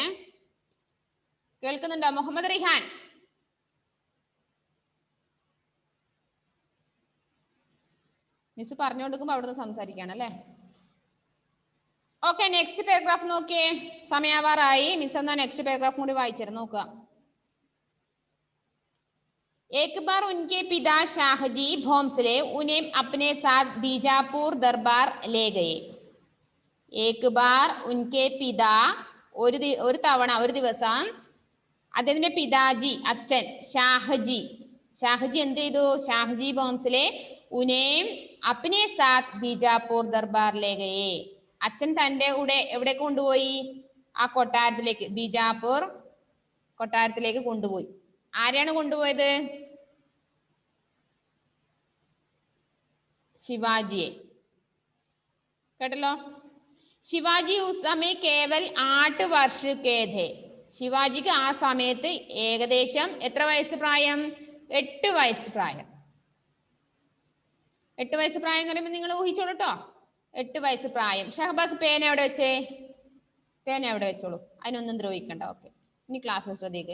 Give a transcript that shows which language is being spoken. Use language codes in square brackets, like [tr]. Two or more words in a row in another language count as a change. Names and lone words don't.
[ml] കേൾക്കുന്നുണ്ടോ? മുഹമ്മദ് റിഹാൻ, മിസ് പറഞ്ഞു കൊടുക്കുമ്പോ അവിടുന്ന് സംസാരിക്കാണ് അല്ലേ? ഓക്കെ, നെക്സ്റ്റ് പാരഗ്രാഫ് നോക്കിയേ. സമയാവാറായി. മിസ് എന്നാ നെക്സ്റ്റ് പാരഗ്രാഫ് കൂടി വായിച്ചിരുന്നു നോക്കുക. [hi] एक बार उनके पिता शाहजी भोंसले उन्हें अपने साथ बीजापुर दरबार ले गए. एक बार उनके पिता [ml] ഒരു തവണ ഒരു ദിവസം അദ്ദേഹത്തിന്റെ പിതാജി അച്ഛൻ ഷാഹജി എന്ത് ചെയ്തു? [hi] शाहजी भोंसले उन्हें अपने साथ बीजापुर दरबार ले गए. [ml] അച്ഛൻ തന്റെ കൂടെ എവിടെ കൊണ്ടുപോയി? ആ കൊട്ടാരത്തിലേക്ക്, ബീജാപൂർ കൊട്ടാരത്തിലേക്ക് കൊണ്ടുപോയി. ആരെയാണ് കൊണ്ടുപോയത്? ശിവാജിയെ. കേട്ടല്ലോ? [hi] शिवाजी उस समय केवल 8 वर्ष के थे. [ml] ശിവാജിക്ക് ആ സമയത്ത് ഏകദേശം എത്ര വയസ്സ് പ്രായം? 8 വയസ്സ് പ്രായം. 8 വയസ്സ് പ്രായം എന്ന് പറയുമ്പോൾ നിങ്ങൾ ഊഹിച്ചോളൂ കേട്ടോ. 8 വയസ്സ് പ്രായം. ഷഹബാസ് പേന എവിടെ വെച്ചേ? പേന എവിടെ വെച്ചോളൂ, അതിനൊന്നും ദ്രോഹിക്കണ്ട. ഓക്കെ, ഇനി ക്ലാസ് ശ്രദ്ധിക്ക്.